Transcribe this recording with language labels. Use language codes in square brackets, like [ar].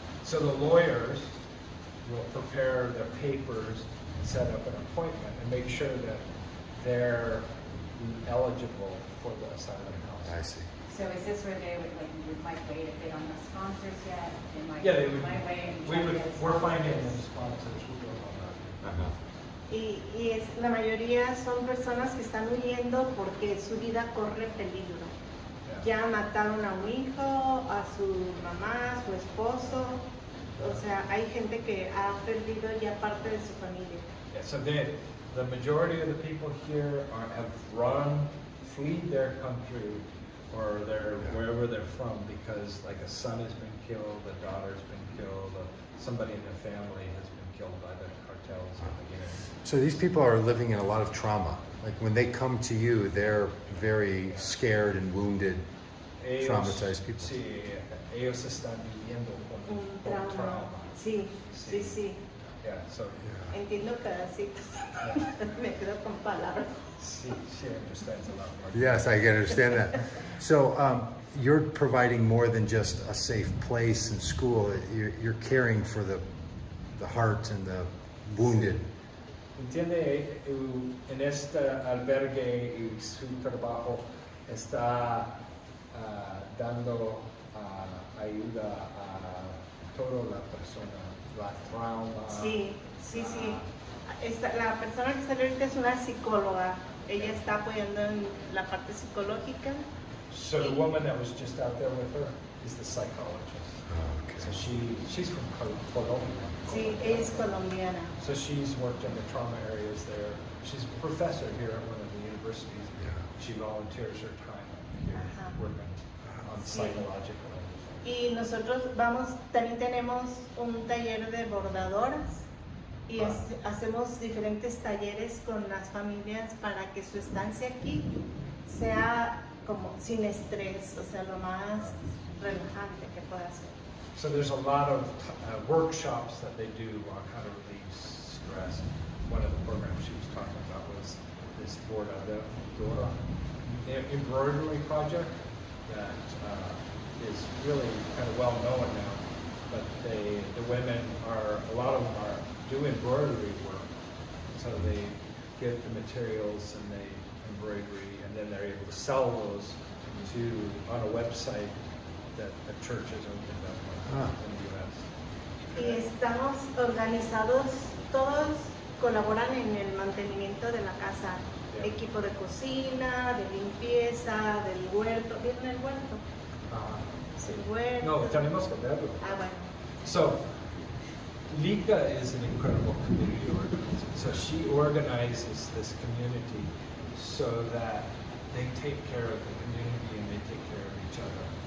[en] So the lawyers will prepare their papers and set up an appointment and make sure that they're eligible for the asylum I house. see. So is this where they might wait if they don't have sponsors yet? They might, Yeah, they would. might wait and try to get We're sponsors? finding them sponsors. We don't know that. [es] y la mayoría son personas que están huyendo porque su vida corre peligro. Ya mataron a un hijo, a su mamá, a su esposo. O sea, hay gente que ha perdido ya parte de su familia. [en] Yeah, so the majority of the people here have fled their country or wherever they're from because like a son has been killed, a daughter's been killed, somebody in the family has been killed by the cartels in the gang. So these people are living in a lot of trauma. Like when they come to you, they're very scared and wounded, traumatized people. [es] Sí, ellos están viviendo con trauma. Sí, sí, sí. [en] Yeah, so [es] Entiendo pedacitos. Me quedo con palabras. [en] she understands a lot more. Yes, I can understand that. So you're providing more than just a safe place and school. You're caring for the heart and the wounded. [es] Entiende, en este albergue y su trabajo está dando ayuda a toda la persona, la trauma. Sí, sí, sí. La persona que salió ahorita es una psicóloga. Ella está apoyando en la parte psicológica. [en] So the woman that was just out there with her is the psychologist. Oh, okay. So she's from Colombia. [es] Sí, ella es colombiana. [en] So she's worked in the trauma areas there. She's a professor here at one of the universities. Yeah. She volunteers her time here working on [es] Sí. [en] psychological. [es] Y nosotros también tenemos un taller de bordadoras y hacemos diferentes talleres con las familias para que su estancia aquí sea como sin estrés, o sea, lo más relajante que pueda ser. [en] So there's a lot of workshops that they do on how to relieve stress. One of the programs she was talking about was this bordadora embroidery project that is really kind of well known now. But the women a lot of them do embroidery work. So they get the materials and they embroidery, and then they're able to sell those on a website that a church has opened up in the U.S. [es] Y estamos organizados, todos colaboran en el mantenimiento de la casa. [en] Yeah. [es] Equipo de cocina, de limpieza, del huerto. ¿Vieron el huerto? Sí. El huerto. No, tenemos que verlo. Bueno. [en] So, Lika is an incredible community organizer. So she organizes this community so that they take care of the community and they take care of each other.